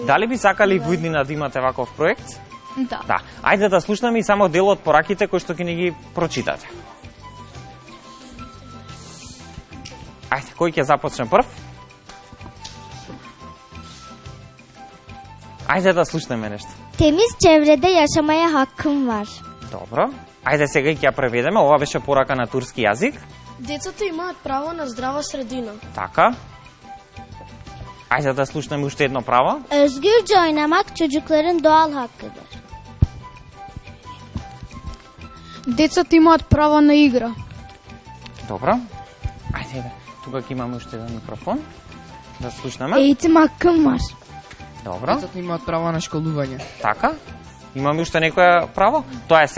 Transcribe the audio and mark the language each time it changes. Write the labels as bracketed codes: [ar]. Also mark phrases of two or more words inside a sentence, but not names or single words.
[mk] Дали би сакали во иднина да имате ваков проект? Да. Да. Ајде да слушнеме и само дел од пораките кои што ќе ни ги прочитате. Ајде, кој ќе започне прв? Ајде да слушнеме нешто. [tr] Темиz çevrede yaşamaya hakkım var. [mk] Добро. Ајде сега ќе ја преведеме. Ова беше порака на турски јазик. Децата имаат право на здрава средина. Така. Ајде да слушнеме уште едно право. [tr] Özgürce oynamak çocukların doğal hakkıdır. [mk] Децата имаат право на игра. Добро. Ајде, тука ќе имаме уште еден микрофон. Да слушнеме. Ейте макамар. Добро. Децата имаат право на школување. Така. Имаме уште некое право? Тоа е се.